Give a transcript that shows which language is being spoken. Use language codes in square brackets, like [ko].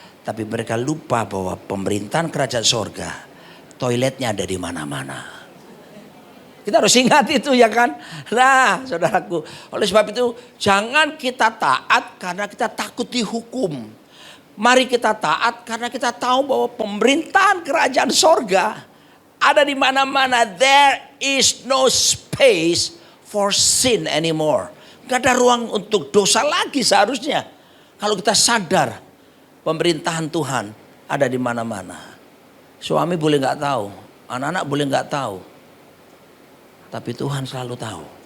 [id] Tapi mereka lupa bahwa pemerintahan kerajaan sorga, toiletnya ada di mana-mana. Kita harus ingat itu ya kan. Nah saudaraku, oleh sebab itu jangan kita taat karena kita takut dihukum. Mari kita taat karena kita tahu bahwa pemerintahan kerajaan sorga ada di mana-mana. [en] There is no space for sin anymore. [id] Gak ada ruang untuk dosa lagi seharusnya. Kalau kita sadar pemerintahan Tuhan ada di mana-mana. Suami boleh nggak tahu, anak-anak boleh nggak tahu, tapi Tuhan selalu tahu.